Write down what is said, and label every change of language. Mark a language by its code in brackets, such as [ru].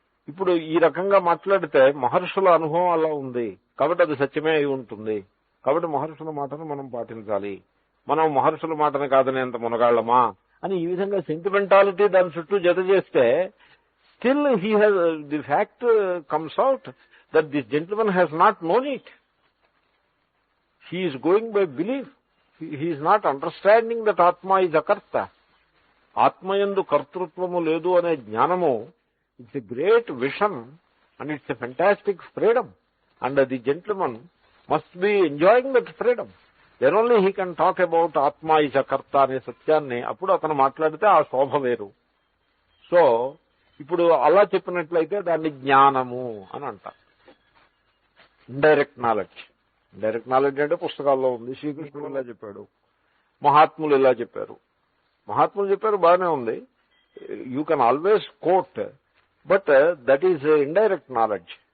[te] ఇప్పుడు ఈ రకంగా మాట్లాడితే మహర్షుల అనుభవం అలా ఉంది కాబట్టి అది సత్యమే అయి ఉంటుంది. కాబట్టి మహర్షుల మాటను మనం పాటించాలి. మనం మహర్షుల మాటను కాదనేంత మునగాళ్ళమా అని ఈ విధంగా సెంటిమెంటాలిటీ దాని చుట్టూ జత చేస్తే [en] Still the fact comes out. that this gentleman has not known it. He is going by belief. He is not understanding that Atma is akarta. [te] Atmayandu kartrutvamu ledu ane jnanamu, [en] it's a great vision and it's a fantastic freedom. And the gentleman must be enjoying that freedom. Then only he can talk about Atma is akarta [te] ane satyanni. Appudu atanu maatladite aa shobha veru. So, ఇప్పుడు అలా చెప్పినట్లయితే దాన్ని జ్ఞానము అని అంటారు. Indirect knowledge. Indirect knowledge అంటే పుస్తకాల్లో ఉంది. శ్రీకృష్ణుడు ఇలా చెప్పాడు, మహాత్ములు ఇలా చెప్పారు. మహాత్ములు చెప్పారు బాగానే ఉంది. [en] You can always quote, but that is indirect knowledge.